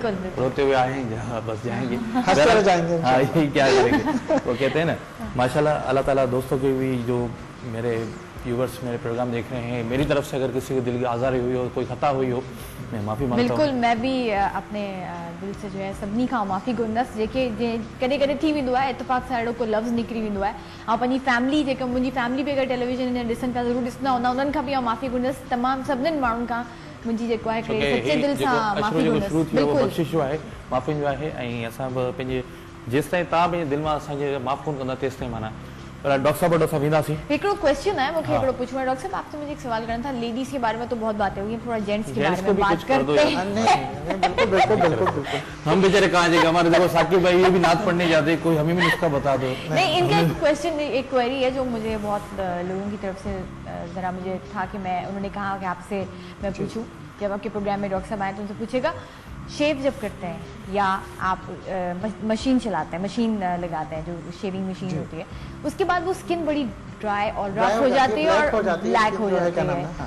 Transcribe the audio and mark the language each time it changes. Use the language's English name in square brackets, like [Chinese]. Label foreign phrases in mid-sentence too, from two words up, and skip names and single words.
[Urdu] روتے ہوئے آئیں گے، بس جائیں گے، ہنستے جائیں گے. ہاں یہی کیا کریں گے. وہ کہتے ہیں نا ماشاءاللہ اللہ تعالیٰ دوستوں کے بھی جو میرے ویورز میرے پروگرام دیکھ رہے ہیں، میری طرف سے اگر کسی کے دل کی آزاری ہوئی ہو، کوئی خطا ہوئی ہو، میں معافی مانگتا ہوں. بالکل میں بھی اپنے دل سے جو ہے [Sindhi] سبنی کا معافی گندس जेके कॾहिं कॾहिं थी वेंदो आहे इतफ़ाक़ सां अहिड़ो को लफ़्ज़ निकिरी वेंदो आहे. ऐं पंहिंजी फैमिली जेका मुंहिंजी फैमिली बि अगरि टेलीविजन में ॾिसनि पिया ज़रूरु ॾिसंदा हूंदा, उन्हनि खां बि मां माफ़ी गुंदसि. तमामु सभिनीनि माण्हुनि खां मुंहिंजी जेको आहे सचे दिलि सां माफ़ी गुंदसि. बिल्कुलु बख़्शिश जो आहे, माफ़ी जो आहे. ऐं असां बि पंहिंजे जेसि ताईं तव्हां पंहिंजे दिलि मां असांखे माफ़ कोन कंदा तेसि ताईं माना डॉक्टर साहब ईंदासीं. हिकिड़ो क्वेश्चन है मूंखे हिकिड़ो पूछना है [Urdu] ڈاکٹر صاحب، آپ سے مجھے ایک سوال کرنا تھا. لیڈیز کے بارے میں تو بہت باتیں ہوئی ہیں، تھوڑا جینٹس کے بارے میں بات کرتے ہیں. بالکل. ہم بیچارے کہاں جائیں گے، ہمارے دیکھو ثاقب بھائی یہ بھی نعت پڑھنے جاتے ہیں، کوئی ہمیں بھی نسخہ بتا دو. نہیں، ان کا ایک کویسچن ایک کویری ہے جو مجھے بہت لوگوں کی طرف سے ذرا مجھے تھا کہ میں انہوں نے کہا کہ آپ سے میں پوچھوں، جب آپ کے پروگرام میں ڈاکٹر صاحب آئے تو ان سے پوچھے گا شیو جب کرتے ہیں یا آپ مشین چلاتے ہیں، مشین لگاتے ہیں جو [English] shaving machine [Urdu] ہوتی ہے، اس کے بعد وہ اسکن بڑی ڈرائی اور رف ہو جاتی ہے اور بلیک ہو جاتی ہے.